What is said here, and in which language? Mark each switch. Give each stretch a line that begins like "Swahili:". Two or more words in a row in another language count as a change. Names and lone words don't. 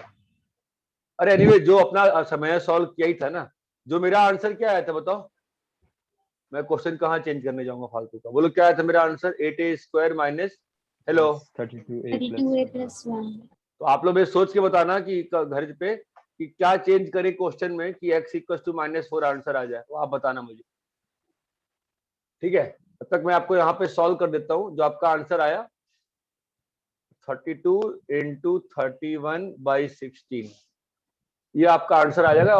Hindi: अरे एनीवे जो अपना समय सॉल्व किया ही था ना, जो मेरा आंसर क्या आया था बताओ। मैं क्वेश्चन कहाँ चेंज करने जाऊंगा फालतू का, बोलो क्या आया था मेरा आंसर।
English: 8a² minus, hello 32a 32a plus 1.
Hindi: तो आप लोग ये सोच के बताना कि घर पे कि क्या चेंज करे क्वेश्चन में कि x
English: equal to
Hindi: -4 आंसर आ जाए, वो आप बताना मुझे, ठीक है। तब तक मैं आपको यहाँ पे सॉल्व कर देता हूँ। जो आपका आंसर आया 32 × 31/16, ये आपका आंसर आ जाएगा।